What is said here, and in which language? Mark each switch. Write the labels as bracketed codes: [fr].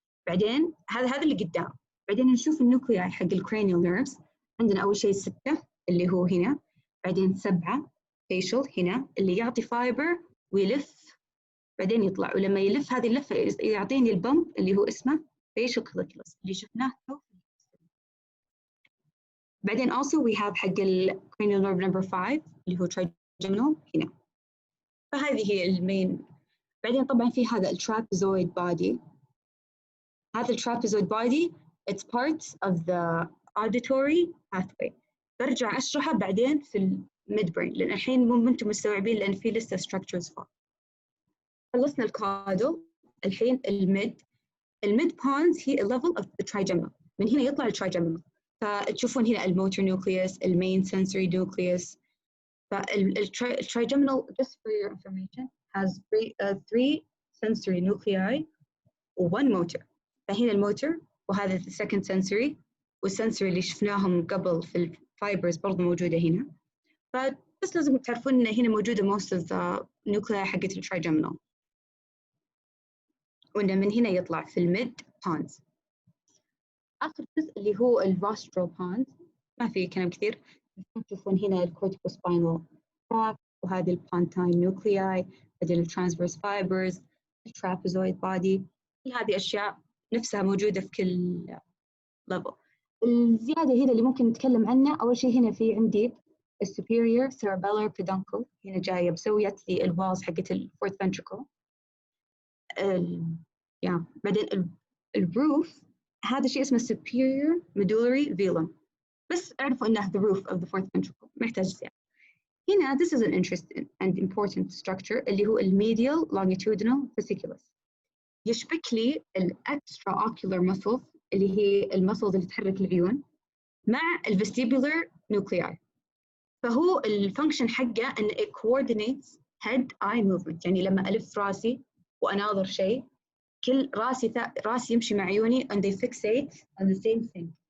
[ar] بعدين هذا اللي قدام. بعدين نشوف النوكلياي حق الكرانيال نيرفز، عندنا أول شيء 6 اللي هو هنا، بعدين 7 فيشل هنا اللي يعطي فايبر ويلف بعدين يطلع، ولما يلف هذه اللفه يعطيني البمب اللي هو اسمه facial colliculus اللي شفناه. بعدين [en] also we have [ar] حق cranial nerve number 5 اللي هو trigeminal هنا. فهذه هي المين. بعدين طبعا في هذا [en] الtrapezoid body، هذا الtrapezoid body it's part of the auditory pathway. [ar] برجع اشرحه بعدين في ميد برين، لان الحين مو انتم مستوعبين لان في لسه ستراكشرز فوق. خلصنا الكادل، الحين الميد بونز هي الليفل اوف الترايجيمينال، من هنا يطلع الترايجيمينال. فتشوفون هنا الموتور نوكليوس، المين سنسوري نوكليوس. [en] فالترايجيمينال just for your information has 3 sensory nuclei و1 motor. [ar] فهنا الموتور، وهذا [en] the second sensory، [ar] والسنسوري اللي شفناهم قبل في الفايبرز برضو موجودة هنا. فبس لازم تعرفون إن هنا موجودة [en] most of the nuclei [ar] حقت الترايجيمينال، وإن من هنا يطلع في الميد بونز. آخر جزء اللي هو الروسترال بونز، ما في كلام كثير. تشوفون هنا الكورتيكوسباينال تراك، وهذه البونتاين نيوكلياي، هذه الترانسفيرس فايبرز، الترابيزويد بودي. كل هذه أشياء نفسها موجودة في كل ليفل. الزيادة هنا اللي ممكن نتكلم عنها، أول شيء هنا في عندي السوبيريور cerebellar peduncle، هنا جاية بسويت لي الوالز حقت الفورث ventricle. بعدين الروف، هذا شيء اسمه superior medullary velum، بس اعرفوا انه [en] the roof of the fourth ventricle، [ar] محتاج زيادة. [en] هنا this is an interesting and important structure اللي هو medial longitudinal fasciculus، [ar] يشبك لي [en] extra ocular muscles [ar] اللي هي المسلز اللي تحرك العيون مع [en] vestibular nuclei. [ar] فهو الفانكشن حقه ان [en] it coordinates head eye movement، [ar] يعني لما الف راسي واناظر شيء، كل راسي يمشي مع عيوني [en] and they fixate on the same thing.